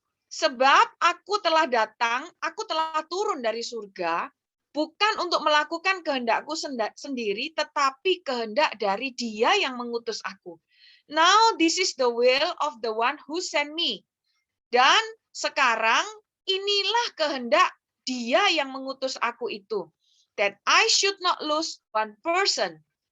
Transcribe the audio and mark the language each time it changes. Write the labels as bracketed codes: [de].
[id] Sebab aku telah turun dari surga, bukan untuk melakukan kehendakku sendiri, tetapi kehendak dari Dia yang mengutus aku. [en] Now this is the will of the one who sent me. [id] Dan sekarang inilah kehendak Dia yang mengutus aku itu. [en] That I should not lose one person.